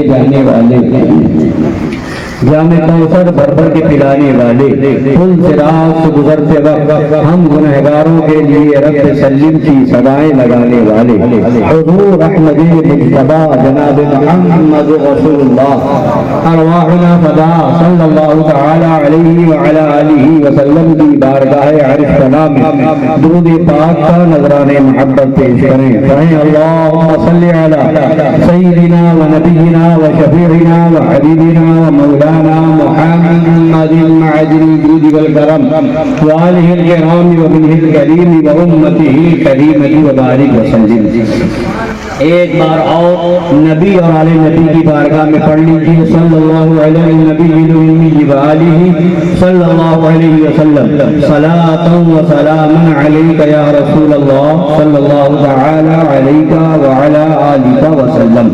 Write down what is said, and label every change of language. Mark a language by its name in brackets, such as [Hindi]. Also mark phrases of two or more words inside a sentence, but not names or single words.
[Urdu] جانے والے، جام کوثر بھر بھر کے پلانے والے، پل صراط سے گزرتے وقت ہم گنہگاروں کے لیے [Arabic] رب سلم [Urdu] کی صدائیں لگانے والے، حضور احمد مجتبی جناب محمد رسول اللہ [Arabic] ارواحنا فدا صلی اللہ تعالی علیہ وعلی آلہ وسلم [Urdu] کی بارگاہ عرش سلام درود پاک کا نذران محبت پیش کریں۔ [Arabic] کہیں اللہم صلی علی سیدنا و نبینا و شفیعنا و حبیبنا و مولانا محمد المعدن الجود والکرم وآلہ الکرام وبنہ الکریم وامتہ الکریمۃ وبارک وسلم۔ [Urdu] ایک بار اور نبی اور آل نبی کی بارگاہ میں پڑھ لیجیے [Arabic] صلی اللہ علیہ نبی الامی وآلہ صلی اللہ علیہ وسلم صلاۃ و سلام علیک یا رسول اللہ صلی اللہ تعالی علیک وعلی آلک وسلم۔